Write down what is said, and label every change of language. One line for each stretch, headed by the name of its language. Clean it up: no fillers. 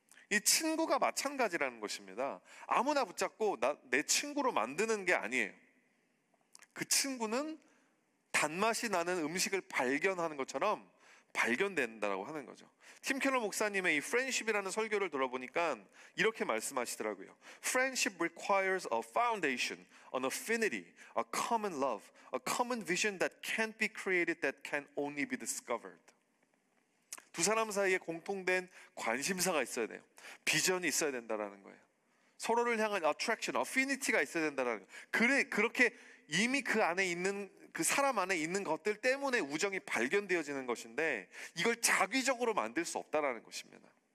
Korean: 이 친구가 마찬가지라는 것입니다. 아무나 붙잡고 내 친구로 만드는 게 아니에요. 그 친구는 단맛이 나는 음식을 발견하는 것처럼 발견된다고 하는 거죠. 팀 켈러 목사님의 이 프렌십이라는 설교를 들어보니까 이렇게 말씀하시더라고요.
English: Friendship requires a foundation, an affinity, a common love, a common vision that can't be created, that can only be discovered.
Korean: 두 사람 사이에 공통된 관심사가 있어야 돼요. 비전이 있어야 된다는 거예요. 서로를 향한 attraction, affinity가 있어야 된다는 거예요. 그렇게 이미 그 안에 있는, 그 사람 안에 있는 것들 때문에 우정이 발견되어지는 것인데, 이걸 자기적으로 만들 수 없다는 것입니다.